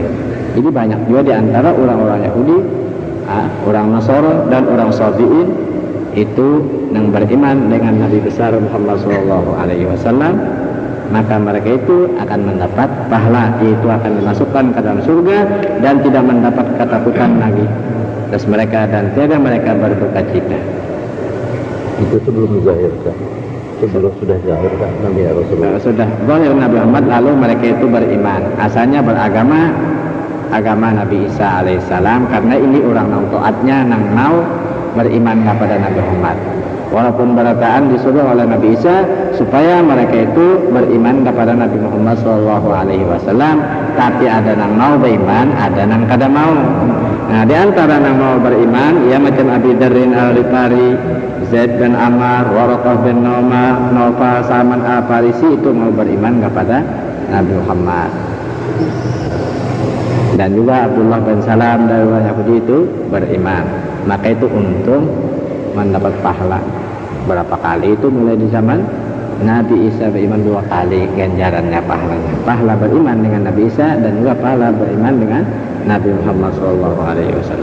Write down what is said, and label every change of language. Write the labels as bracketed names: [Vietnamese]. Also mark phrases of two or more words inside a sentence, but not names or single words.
[Indonesian] Jadi banyak juga di antara orang-orang Yahudi, orang Nasara dan orang Sabi'in itu yang beriman dengan Nabi besar Muhammad [Arabic] sallallahu alaihi wasallam, [Indonesian] maka mereka itu akan mendapat pahala, yaitu akan dimasukkan ke dalam surga dan tidak mendapat ketakutan lagi atas mereka dan tiada mereka berduka cita. Itu sebelum zahir kan? Sebelum sudah zahir kan Nabi Rasulullah? Sudah zahir Nabi Muhammad, lalu mereka itu beriman. Asalnya beragama agama Nabi Isa alaihissalam, [Banjar] karena ini orang nang taatnya nang mau beriman kepada Nabi Muhammad. Walaupun berataan disuruh oleh Nabi Isa supaya mereka itu beriman kepada Nabi Muhammad SAW, tapi ada yang mau beriman, ada yang kada mau. [Indonesian] Nah, di antara yang mau beriman, ya macam Abi Dharr Al-Ghifari, Zaid bin Amr, Waraqah bin Nawfal, Salman Al-Farisi itu mau beriman kepada Nabi Muhammad. Dan juga Abdullah bin Salam dari orang Yahudi itu beriman. Maka itu untung mendapat pahala berapa kali, itu mulai di zaman Nabi Isa beriman 2 kali ganjarannya pahalanya, pahala beriman dengan Nabi Isa dan juga pahala beriman dengan Nabi Muhammad SAW.